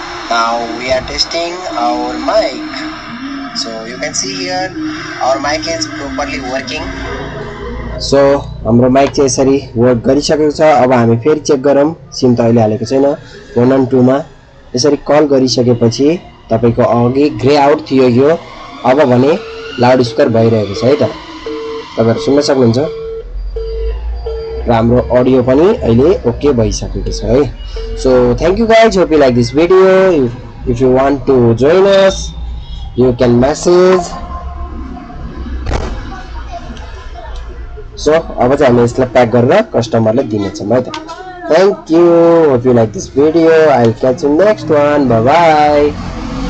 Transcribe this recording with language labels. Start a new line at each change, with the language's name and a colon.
English: Now we are testing our mic. So you can see here our mic is properly working.
Nepali: So हाम्रो mic चाहिँ यसरी work गरिसकेको छ। अब हामी फेरि चेक गरौँ। सिम त अहिले हालेको छैन। 1 and 2 मा यसरी कल गरिसकेपछि तपाईको अघि ग्रे आउट थियो यो, अब भने लाउड स्पिकर भइरहेको छ है त। तपाईहरु सुन्न सक्नुहुन्छ र हाम्रो अडियो पनि अहिले ओके भइसकेको छ है।
English: So thank you guys, hope you like this video. If you want to join us, you can message.
Nepali: So अब चाहिँ हामी यसलाई प्याक गरेर कस्टमरलाई दिनेछौँ है त।
English: Thank you, hope you like this video. I'll catch you next one. Bye bye.